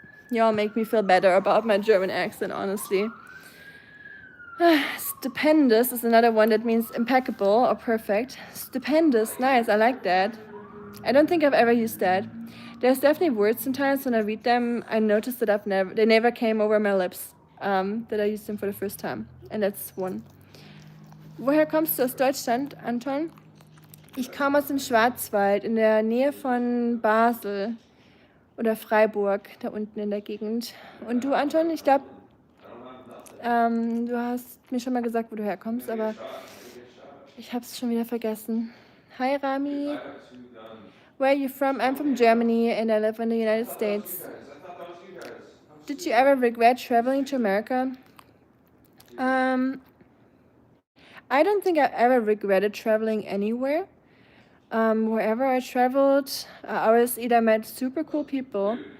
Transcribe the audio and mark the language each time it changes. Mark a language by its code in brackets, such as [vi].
[en] You all make me feel better about my German accent, honestly. Stupendous is another one that means impeccable or perfect. Stupendous, nice, I like that. I don't think I've ever used that. There's definitely words sometimes when I read them, I notice that they never came over my lips, that I used them for the first time. And that's one. [de] Woher kommst du aus Deutschland, Anton? Ich komme aus dem Schwarzwald, in der Nähe von Basel oder Freiburg, da unten in der Gegend. Und du, Anton, ich glaube, du hast mir schon mal gesagt, wo du herkommst, aber ich habe es schon wieder vergessen. [en] Hi, Rami. Where are you from? I'm from Germany and I live in the United States. Did you ever regret traveling to America? I don't think I ever regretted traveling anywhere. Wherever I traveled, I always either met super cool people.